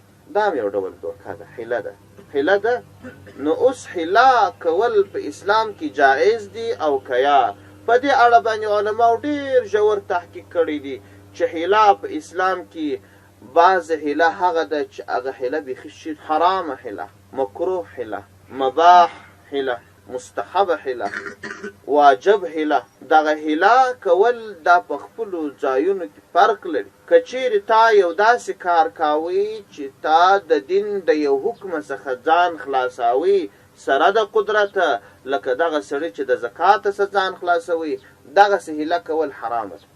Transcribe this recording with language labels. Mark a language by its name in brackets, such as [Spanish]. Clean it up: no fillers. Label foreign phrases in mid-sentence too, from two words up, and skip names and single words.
[Pashto] دا هم یو ډول دوکه ده، حیله ده. حیله ده. نو اوس حیله کول په اسلام کې جایز دي او که یا؟ په دې اړه باندې علماو ډېر ژور تحقیق کړی دي چې حیله په اسلام کې بعض حیله هغه ده چې هغه حیله بیخي شي حرامه حیله، مکروه حیله، مباح حیله، مستحب حیله، واجب حیله. دغه حیله کول دا په خپلو ځایونو کې فرق لري. که چیرې تا یو داسې کار کاوی چې تا د دین د یو حکم څخه ځان خلاصوي سره د قدرته، لکه دغه سړي چې د زکات څخه ځان خلاصوي، دغسې حیله کول حرامه ده.